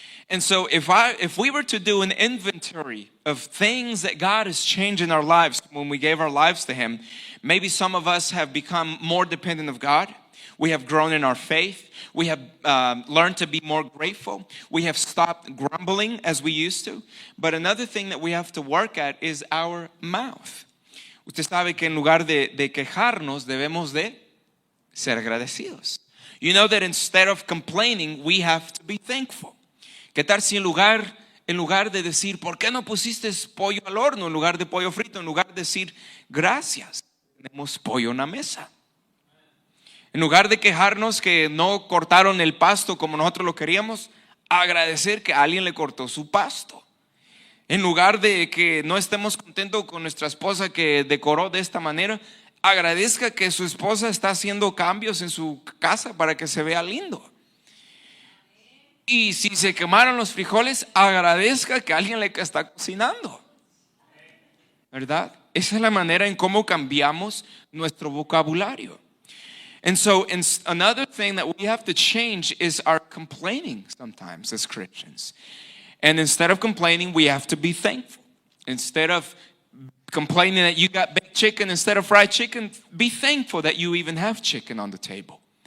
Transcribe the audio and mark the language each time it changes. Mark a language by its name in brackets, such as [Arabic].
[English] And so if we were to do an inventory of things that God has changed in our lives when we gave our lives to Him, maybe some of us have become more dependent of God. We have grown in our faith. We have learned to be more grateful. We have stopped grumbling as we used to. But another thing that we have to work at is our mouth. [Spanish] Usted sabe que en lugar de quejarnos, debemos de ser agradecidos. [English] You know that instead of complaining, we have to be thankful. [Spanish] ¿Qué tal si en lugar de decir, ¿por qué no pusiste pollo al horno en lugar de pollo frito? En lugar de decir, gracias, tenemos pollo en la mesa. En lugar de quejarnos que no cortaron el pasto como nosotros lo queríamos, agradecer que alguien le cortó su pasto. En lugar de que no estemos contentos con nuestra esposa que decoró de esta manera, agradezca que su esposa está haciendo cambios en su casa para que se vea lindo. Y si se quemaron los frijoles, agradezca que alguien le está cocinando, ¿verdad? Esa es la manera en cómo cambiamos nuestro vocabulario. [English] And so another thing that we have to change is our complaining sometimes as Christians. And instead of complaining, we have to be thankful. Instead of complaining that you got baked chicken instead of fried chicken, be thankful that you even have chicken on the table.